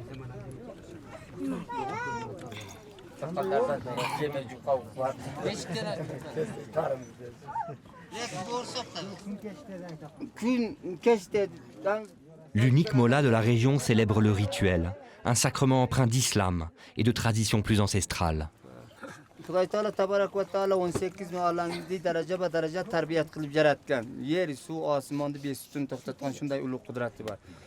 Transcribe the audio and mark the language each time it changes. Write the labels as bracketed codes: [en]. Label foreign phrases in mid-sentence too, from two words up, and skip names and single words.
[fr] L'unique mollah de la région célèbre le rituel, un sacrement empreint d'islam et de traditions plus ancestrales. [uz] Xudoy taolo [ar] تبارك وتعالى [uz] 18 olamni daraja ba daraja tarbiyat qilib yaratgan. Yer, suv, osmonni besutun to'xtatgan shunday ulug' qudrati bor.